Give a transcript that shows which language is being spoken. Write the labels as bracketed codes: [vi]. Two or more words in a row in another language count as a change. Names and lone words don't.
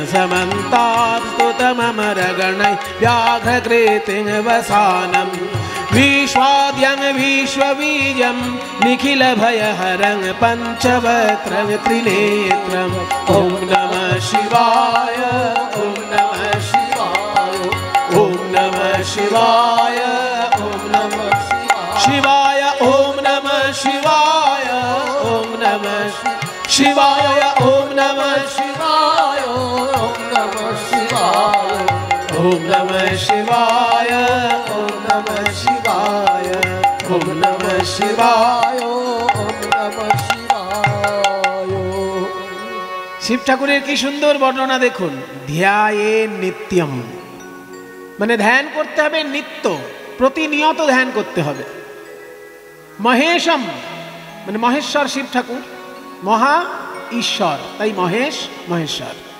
[sa] समन्तास्तुतममरगणैः व्याघ्रकृतिं वसानं विश्वाद्यं विश्वबीजं निखिलभयहरं पञ्चवक्त्रं त्रिनेत्रम् ॐ नमः शिवाय ॐ नमः शिवाय ॐ नमः शिवाय ॐ नमः शिवाय ॐ नमः शिवाय ॐ नमः शिवाय ॐ नमः शिवाय ओम नमः शिवाय ॐ नमः शिवाय ॐ नमः शिवाय ॐ नमः शिवाय ओम नमः शिवाय [bn] শিব ঠাকুরের কি সুন্দর বর্ণনা দেখুন। [sa] ধ্যায়ে নিত্যম, [bn] মানে ধ্যান করতে হবে নিত্য, প্রতিনিয়ত ধ্যান করতে হবে। মহেশম মানে মহেশ্বর শিব ঠাকুর, মহা ঈশ্বর, তাই মহেশ মহেশ্বর।